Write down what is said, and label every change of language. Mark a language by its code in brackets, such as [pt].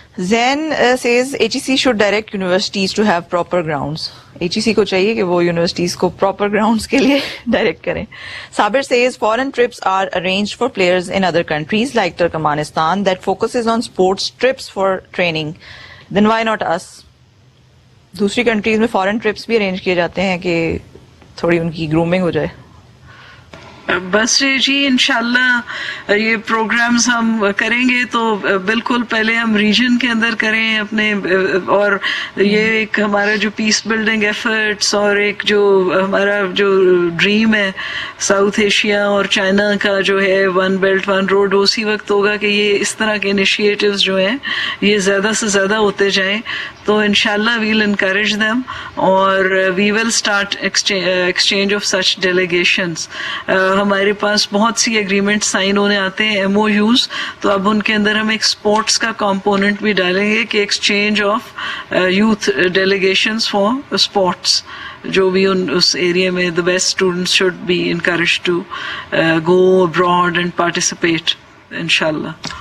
[en] Zen says HEC should direct universities to have proper grounds. [ur] HEC کو چاہیے کہ وہ یونیورسٹیز کو پراپر گراؤنڈس کے لیے ڈائریکٹ کریں. [en] Sabir says foreign trips are arranged for players in other countries like Turkmenistan that focuses on sports trips for training. Then why not us? [ur] دوسری countries میں فارن ٹرپس بھی ارینج کیے جاتے ہیں کہ تھوڑی ان کی گرومنگ ہو جائے. بس جی انشاءاللہ یہ پروگرامز ہم کریں گے تو بالکل پہلے ہم ریجن کے اندر کریں اپنے, اور یہ ایک ہمارا جو پیس بلڈنگ ایفرٹس اور ایک جو ہمارا جو ڈریم ہے ساؤتھ ایشیا اور چائنا کا جو ہے ون بیلٹ ون روڈ, اسی وقت ہوگا کہ یہ اس طرح کے انیشیٹوز جو ہیں یہ زیادہ سے زیادہ ہوتے جائیں. [en] تو انشاءاللہ we'll encourage them اور we will start exchange of such delegations. [ur] ہمارے پاس بہت سی ایگریمنٹ سائن ہونے آتے ہیں MOUs, تو اب ان کے اندر ہم ایک اسپورٹس کا کمپوننٹ بھی ڈالیں گے کہ exchange of youth delegations for sports, جو بھی اس ایریا میں [en] the best students should be encouraged to go abroad and participate inshallah.